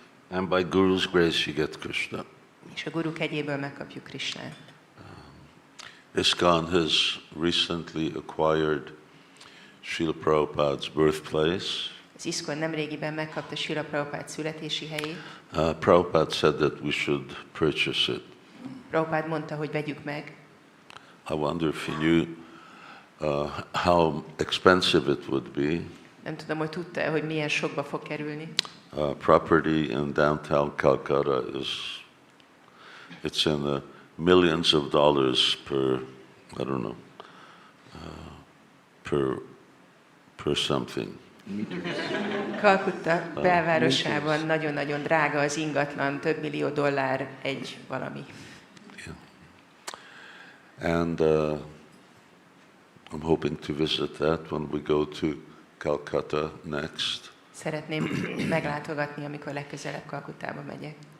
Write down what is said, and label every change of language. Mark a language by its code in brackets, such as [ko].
[en] And by Guru's grace you get Krishna. [hu] És a Guru kegyéből megkapjuk Krishnát. [en] ISKCON has recently acquired Srila Prabhupada's birthplace. [hu] Az ISKCON nemrégiben megkapta Srila Prabhupada születési helyét. [en] Prabhupada said that we should purchase it. [hu] Prabhupada mondta, hogy vegyük meg. [en] I wonder if he knew how expensive it would be. [hu] Nem tudom, hogy tudta, hogy milyen sokba fog kerülni. [en] Property in downtown Calcutta it's in the millions of dollars per, I don't know, per something. [hu] Kalkutta belvárosában nagyon-nagyon drága az ingatlan, több millió dollár egy valami. [en] Yeah. And I'm hoping to visit that when we go to Calcutta next. [hu] Szeretném meglátogatni, amikor legközelebb Kalkuttába megyek.